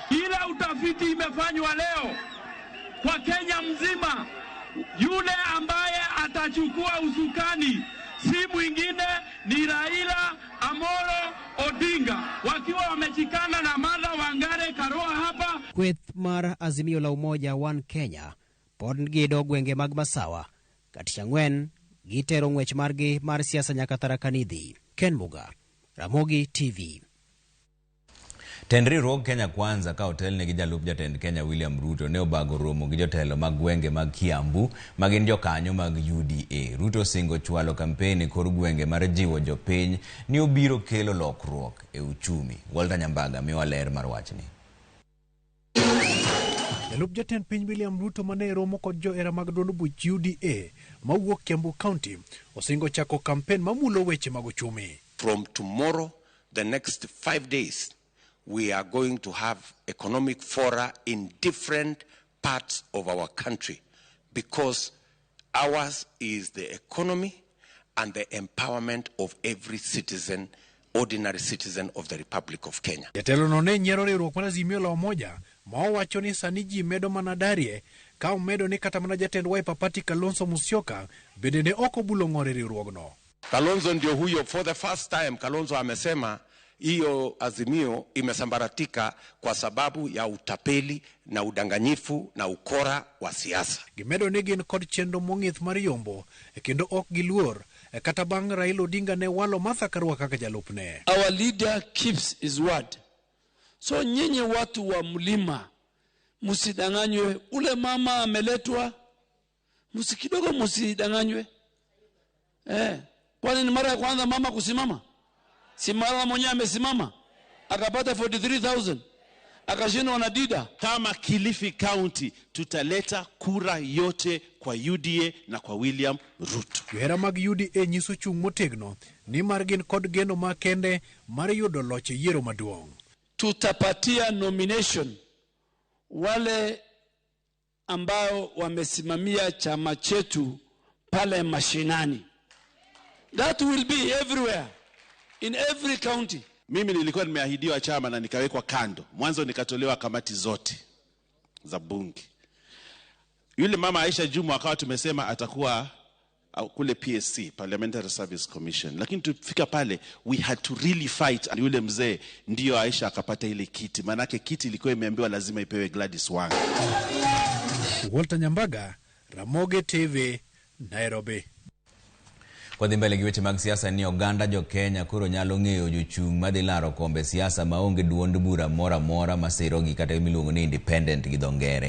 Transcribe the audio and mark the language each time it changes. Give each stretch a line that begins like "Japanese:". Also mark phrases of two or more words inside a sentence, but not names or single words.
Swahili: Kila utafiti imefanywa leo kwa Kenya mzima. Yule ambaye atachukua usukani si mwingine ni Raila Amolo Odinga wakiwa wameshikana na Martha Wangare Karua hapa.
Luo (Kenya and Tanzania): Kweth mar Azimio la Umoja One Kenya pod gido gwenge mag Masawa katisha ng'wen gitero ng'wech margi mar siasa nyaka Tharaka Nithi. Ken Muga, Ramogi TV. Tend riwruog Kenya Kwanza ka otelne gi jalup jatend Kenya William Ruto ne obago romo gi jotelo mag gwenge mag Kiambu magin jokanyo mag UDA. Ruto singo chwalo kampeni kor gwenge mar jiwo jopiny ni obiro kelo lokruok e uchumi. Walter Nyambaga miwa ler mar wachni. Jalup jatend piny William Ruto mane romo kod joera mag duond buch UDA mawuok Kiambu County osingo chako kampen mamulo weche mag uchumi.
English: From tomorrow, the next 5 days, we are going to have economic fora in different parts of our country because ours is the economy and the empowerment of every citizen, ordinary citizen of the Republic of Kenya.
Luo (Kenya and Tanzania): Jatelo no ne nyiero riwruok mar Azimio la Umoja ma owacho ni sani ji medo mana darie ka omedo ni kata mana jatend Wiper Party Kalonzo Musyoka bende ne ok obulo ng'ore riwruogno.
Swahili: Kalonzo ndio huyo,
English: for the first time
Swahili: Kalonzo amesema hiyo Azimio imesambaratika kwa sababu ya utapeli na udanganyifu na ukora wa siasa.
Luo (Kenya and Tanzania): Gimedo ni gin kod chenro mong'ith mar yombo kendo ok giluor kata bang' Raila Odinga ne walo Martha Karua kaka jalupne.
English: Our leader keeps his word.
Swahili: So nyinyi watu wa mlima musidanganywe, ule mama ameletwa, musikidogo musidanganywe. Kwani ni mara ya kwanza mama kusimama? Si mara mwenyewe amesimama akapata 43,000 akashindwa na Dida. Kama Kilifi County tutaleta kura yote kwa UDA na kwa William Ruto.
Luo (Kenya and Tanzania): Joera mag UDA nyiso chung motegno ni mar gin kod geno makende mar yudo loch yiero maduong'.
Swahili: Tutapatia nomination wale ambao wamesimamia chama chetu pale mashinani.
English: That will be everywhere. In every county.
Swahili: Mimi nilikuwa nimeahidiwa chama na nikawekwa kando. Mwanzo nikatolewa kamati zote za bunge. Yule mama Aisha Juma akawa tumesema atakuwa kule PSC, Parliamentary Service Commission. Lakini tufika pale,
English: we had to really fight.
Swahili: Yule mzee ndio Aisha akapata ile kiti. Manake kiti ilikuwa imeambiwa lazima ipewe Gladys Wanga. Walter Nyambaga, Ramogi TV, Nairobi.
Luo (Kenya and Tanzania): Kwa dhimbele giweche mag siasa ni oganda jo Kenya kuro nyalo ng'eyo jochung' madhi laro kombe siasa maonge duond bura mora mora masirogi kata miluongo ni independent gi dho ngere.